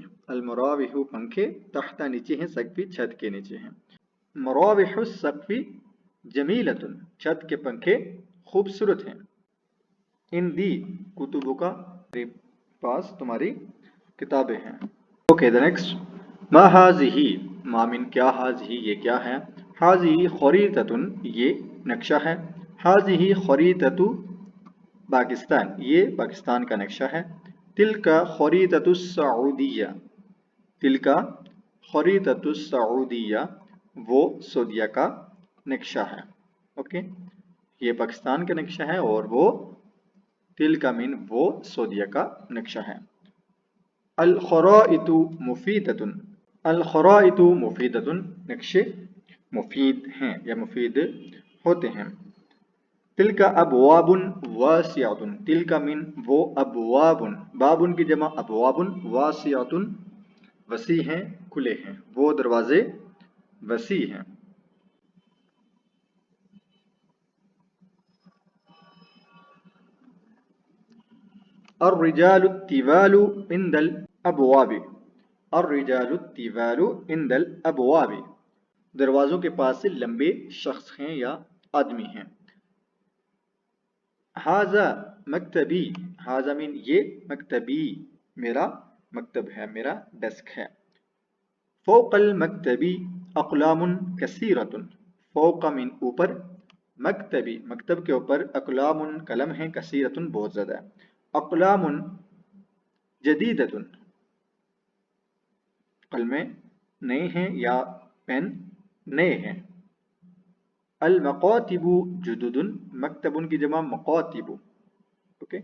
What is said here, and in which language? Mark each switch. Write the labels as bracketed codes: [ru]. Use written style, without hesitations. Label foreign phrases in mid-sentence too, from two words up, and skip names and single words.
[ar] المراوح [ur] پنکھے تحت نیچے ہیں، سقفی چھت کے نیچے ہیں. [ar] مراوح سقفية جميلة [ur] چھت کے پنکھے خوبصورت ہیں. [ar] عندي كتبك [ur] تیرے پاس تمہاری کتابیں ہیں. [en] OK, the next [ar] ما هذه, [ur] ما مین کیا، ہاذہ یہ کیا ہے. [ar] هذه خريطة [ur] یہ نقشہ ہے. [ar] هذه خريطة باكستان [ur] یہ پاکستان کا نقشہ ہے. [ar] تلك خريطة سعودية، تلك خريطة سعودية [ur] وہ سعودیہ کا نقشہ ہے. اوکے، یہ پاکستان کا نقشہ ہے اور وہ تلکا مین وہ سعودیہ کا نقشہ ہے. [ar] الخرائط مفيدة، الخرائط مفيدة [ur] نقشے مفید ہیں یا مفید ہوتے ہیں. [ar] تلك أبواب واسعة, [ur] تلکا مین وہ، ابوابن بابن کی جمع ابوابن، واسعاتن وسیع ہیں، کھلے ہیں، وہ دروازے وسیع ہیں. [ar] الرجال طوال عند الأبواب، الرجال طوال عند الأبواب, [ur] دروازوں کے پاس سے لمبے شخص ہیں یا آدمی ہیں. [ar] هذا مكتبي, [ur] ہاذا مین یہ، مکتبی میرا مکتب ہے، میرا ڈیسک ہے. [ar] فوق المكتب أقلام كثيرة, [ur] فوقا مین اوپر، مکتبی مکتب کے اوپر، اقلامن قلم ہے، کثیرتن بہت زیادہ, [ar] أقلام جديدة [ur] قلمیں نئے ہیں یا پین نئے ہیں. [ar] المكاتب جدد, [ur] مکتبن کی جمع مکاتب، اوکے.